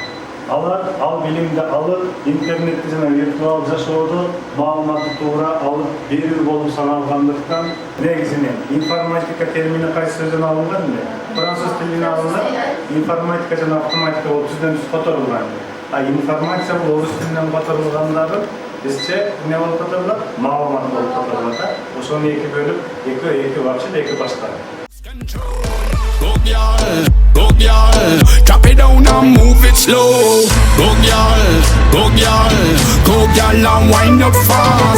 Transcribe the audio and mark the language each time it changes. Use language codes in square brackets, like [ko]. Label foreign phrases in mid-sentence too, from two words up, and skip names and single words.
[ky] Алар ал билимди алып, интернетте жана виртуал жашоодо маалыматты туура алып берүү болуп саналгандыктан, негизинен информатика термини кайсы сөздөн алынган эле? Француз тилинен алынган, информатика жана автоматика болуп түздөн түз которулган. А информация бул орус тилинен которулгандары бизче эмне болуп которулат? Маалымат болуп которулат. Ошону эки бөлүп, эки вообще эки башка. [en] Go girl, drop it down and move it slow. Go girl, go girl, go girl and wind up fast.